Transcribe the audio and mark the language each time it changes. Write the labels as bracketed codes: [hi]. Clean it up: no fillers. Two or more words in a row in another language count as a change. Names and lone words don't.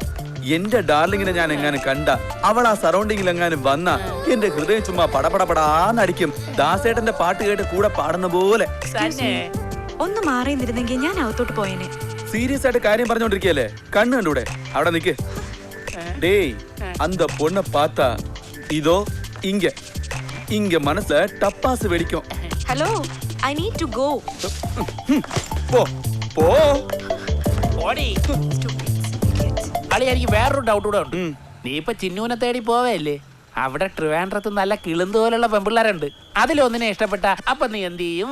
[ml] എന്റെ ഡാർലിങ്ങിനെ ഞാൻ എങ്ങാനും കണ്ട, അവൾ ആ സറൗണ്ടിങ്ങിൽ എങ്ങാനും വന്ന എന്റെ ഹൃദയം ചുമ്മാ പടപടപടാന്നടിക്കും. ദാസേട്ടന്റെ പാട്ട് കേട്ട് കൂടെ പാടുന്ന പോലെ. ഒന്ന് മാറി നിന്നിരുന്നെങ്കിൽ ഞാൻ അകത്തോട്ട് പോയേനെ. സീരിയസ് ആയിട്ട് കാര്യം പറഞ്ഞോണ്ടിരിക്കല്ലേ? കണ്ണു കണ്ടൂടെ? അവിടെ നിക്ക്. [ta] டேய், அந்த பொண்ணை பார்த்தா இதோ இங்க இங்க மனசுல டப்பாசு வெடிக்கும். [en] Hello, I need to go. [ml] പോ പോ. അളി, എനിക്ക് വേറൊരു ഡൗട്ട് കൂടെ ഉണ്ട്. നീ ഇപ്പൊ ചിന്നൂനെ തേടി പോവല്ലേ? അവിടെ ട്രിവാൻഡ്രത്ത് നല്ല കിളുന്ത് പോലുള്ള പെമ്പിള്ളേരുണ്ട്. അതിലൊന്നിനെ ഇഷ്ടപ്പെട്ട അപ്പൊ നീ എന്ത് ചെയ്യും?